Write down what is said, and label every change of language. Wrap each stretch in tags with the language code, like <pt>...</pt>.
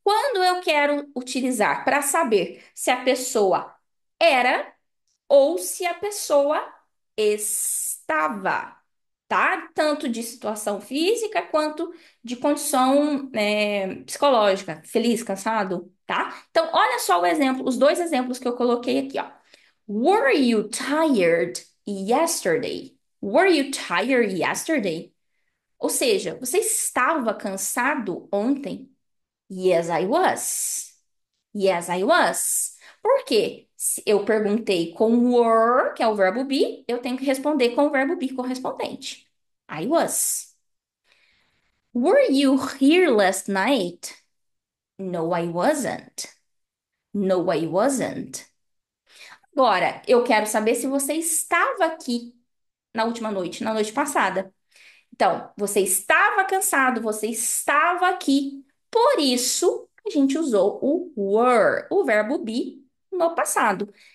<pt>Quando eu quero utilizar para saber se a pessoa era ou se a pessoa estava, tá? Tanto de situação física quanto de condição psicológica, feliz, cansado, tá? Então, olha só o exemplo, os dois exemplos que eu coloquei aqui, ó.</pt> <en>Were you tired yesterday? Were you tired yesterday?</en> <pt>Ou seja, você estava cansado ontem?</pt> <en>Yes, I was. Yes, I was.</en> <pt>Por quê? Se eu perguntei com were, que é o verbo be, eu tenho que responder com o verbo be correspondente.</pt> <en>I was. Were you here last night? No, I wasn't. No, I wasn't.</en> <pt>Agora, eu quero saber se você estava aqui na última noite, na noite passada. Então, você estava cansado, você estava aqui. Por isso, a gente usou o were, o verbo be, no passado.</pt>